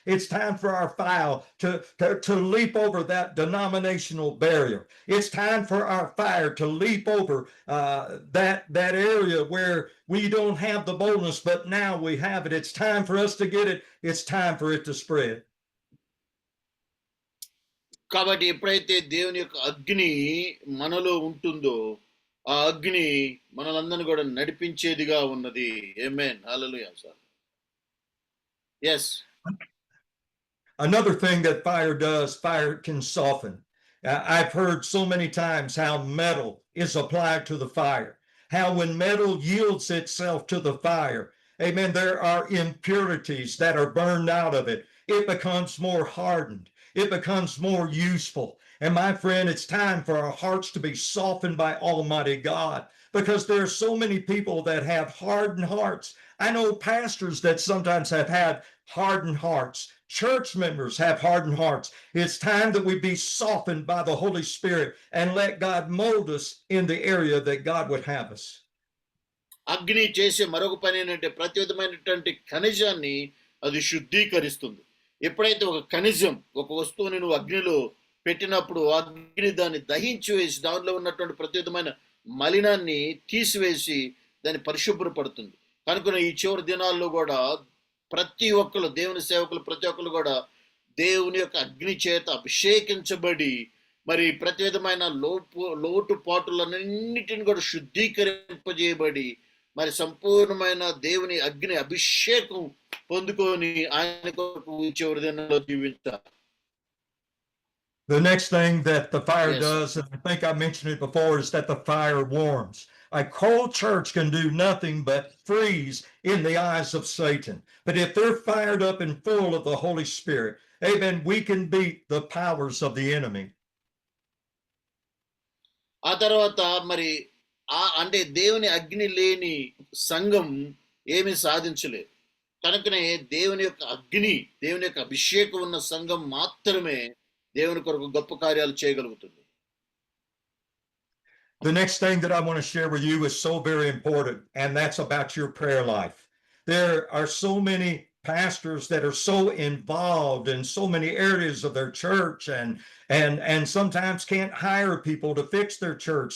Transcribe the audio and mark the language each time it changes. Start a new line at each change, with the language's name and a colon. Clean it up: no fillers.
English: It's time for our fire to leap over that denominational barrier. It's time for our fire to leap over that area where we don't have the boldness, but now we have it. It's time for us to get it. It's time for it to spread.
Telugu: కాబట్టి ఎప్పుడైతే దేవుని యొక్క అగ్ని మనలో ఉంటుందో ఆ అగ్ని మనలందరినీ కూడా నడిపించేదిగా ఉన్నది. ఆమేన్, హల్లెలూయా sir.
English: yes. Another thing that fire does, fire can soften. I've heard so many times how metal is applied to the fire, how when metal yields itself to the fire, amen, there are impurities that are burned out of it. It becomes more hardened. It becomes more useful. And my friend, it's time for our hearts to be softened by Almighty God, because there are so many people that have hardened hearts. I know pastors that sometimes have had hardened hearts. Church members have hardened hearts. It's time that we be softened by the Holy Spirit and let God mold us in the area that God would have us.
Telugu: అగ్ని చేసే మరొక పని ఏంటంటే ప్రతి విధమైనటువంటి ఖనిజాన్ని అది శుద్ధీకరిస్తుంది. ఎప్పుడైతే ఒక ఖనిజం, ఒక వస్తువుని నువ్వు అగ్నిలో పెట్టినప్పుడు అగ్ని దాన్ని దహించి వేసి దానిలో ఉన్నటువంటి ప్రతి విధమైన మలినాన్ని తీసివేసి దాన్ని పరిశుభ్రపడుతుంది. కనుక ఈ చివరి దినాల్లో కూడా ప్రతి ఒక్కరు, దేవుని సేవకులు ప్రతి ఒక్కరు కూడా దేవుని యొక్క అగ్ని చేత అభిషేకించబడి మరి ప్రతి విధమైన లోటుపాటులన్నిటిని కూడా శుద్ధీకరింపజేయబడి మరి సంపూర్ణమైన దేవుని అగ్ని అభిషేకం పొందుకొని ఆయన కొరకు చివరి దినాల్లో జీవించాలి.
English: The next thing that the fire Yes. does, and I think I mentioned it before, is that the fire warms. A cold church can do nothing but freeze in the eyes of Satan. But if they're fired up and full of the Holy Spirit, amen, we can beat the powers of the enemy.
Telugu: ఆ తర్వాత మరి అంటే దేవుని అగ్ని లేని సంఘం ఏమీ సాధించలేదు. కనుకనే దేవుని యొక్క అగ్ని, దేవుని యొక్క అభిషేకం ఉన్న సంఘం మాత్రమే దేవుని కొరకు గొప్ప కార్యాలు చేయగలుగుతుంది.
English: The next thing that I want to share with you is so very important, and that's about your prayer life. There are so many pastors that are so involved in so many areas of their church and sometimes can't hire people to fix their church.